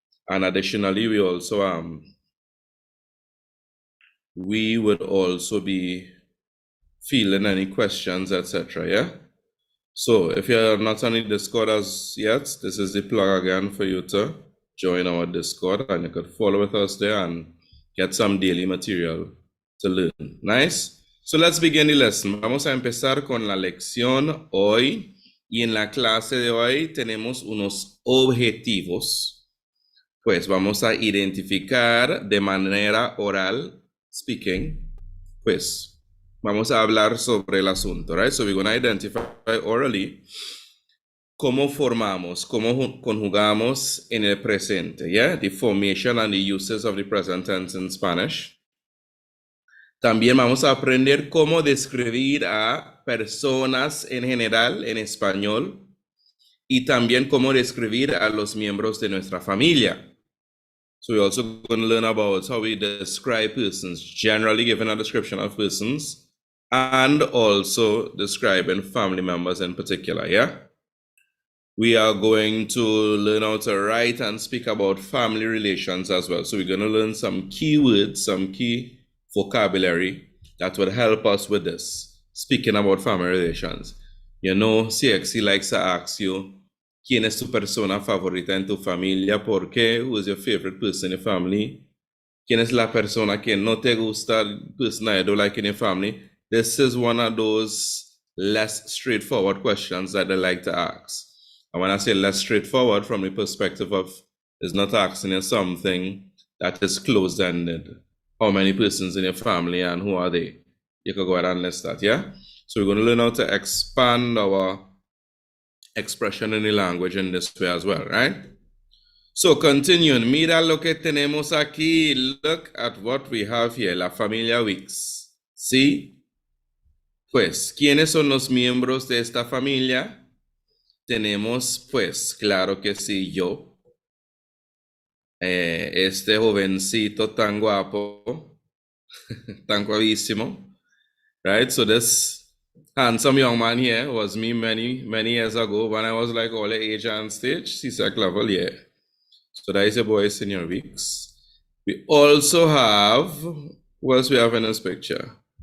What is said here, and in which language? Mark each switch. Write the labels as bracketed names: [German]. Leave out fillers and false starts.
[English] And additionally, we also we would also be fielding any questions, etc. Yeah. So if you're not on the Discord as yet, this is the plug again for you to join our Discord, and you could follow with us there and get some daily material to learn. Nice. So let's begin the lesson. [Spanish] Vamos a empezar con la lección hoy. Y en la clase de hoy tenemos unos objetivos. Pues vamos a identificar de manera oral, speaking, pues vamos a hablar sobre el asunto, right? [English] So we're going to identify orally [Spanish] cómo formamos, cómo conjugamos en el presente, [English] yeah? The formation and the uses of the present tense in Spanish. [Spanish] También vamos a aprender cómo describir a personas en general en español y también cómo describir a los miembros de nuestra familia. [English] So we're also going to learn about how we describe persons, generally giving a description of persons, and also describing family members in particular, yeah? We are going to learn how to write and speak about family relations as well. So we're going to learn some key words, some key vocabulary that would help us with this, speaking about family relations. You know, CXC likes to ask you, [Spanish] ¿quién es tu persona favorita en tu familia? ¿Por qué? [English] Who is your favorite person in your family? [Spanish] ¿Quién es la persona que no te gusta, [English] person that you don't like in your family? This is one of those less straightforward questions that they like to ask. And when I say less straightforward, from the perspective of is not asking you something that is closed-ended. How many persons in your family and who are they? You can go ahead and list that, yeah? So we're going to learn how to expand our expression in the language in this way as well, right? So continuing, [Spanish] mira lo que tenemos aquí. [English] Look at what we have here, la familia Weeks. [Spanish] ¿Sí? Pues, ¿quiénes son los miembros de esta familia? Tenemos, pues, claro que sí, yo. Este jovencito tan guapo, tan guavísimo. [English] Right? So this handsome young man here was me many, many years ago when I was like all the age and stage, CSEC level, yeah. So that is your boy, Senior Weeks. We also have, what else we have in this picture?